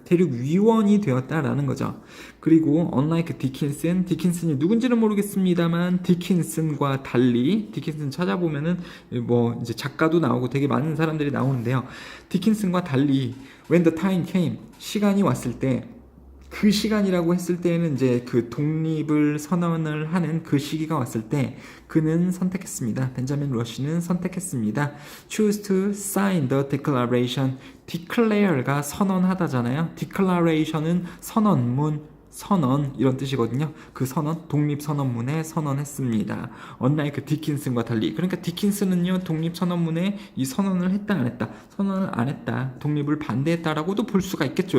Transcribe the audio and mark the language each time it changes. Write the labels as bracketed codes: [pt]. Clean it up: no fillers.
[ko] 대륙위원이 되었다라는 거죠. 그리고 unlike 디킨슨이 누군지는 모르겠습니다만 디킨슨과 달리 디킨슨 찾아보면은 뭐 이제 작가도 나오고 되게 많은 사람들이 나오는데요. 디킨슨과 달리 [en] when the time came [ko] 시간이 왔을 때 그 시간이라고 했을 때는 이제 그 독립을 선언을 하는 그 시기가 왔을 때 그는 선택했습니다. 벤자민 러시는 선택했습니다. [en] choose to sign the declaration. [ko] declare가 선언하다잖아요. declaration은 선언 이런 뜻이거든요. 그 선언 독립선언문에 선언했습니다. unlike 디킨슨과 달리 그러니까 디킨슨은요 독립선언문에 이 선언을 했다 안 했다 선언을 안 했다 독립을 반대했다라고도 볼 수가 있겠죠.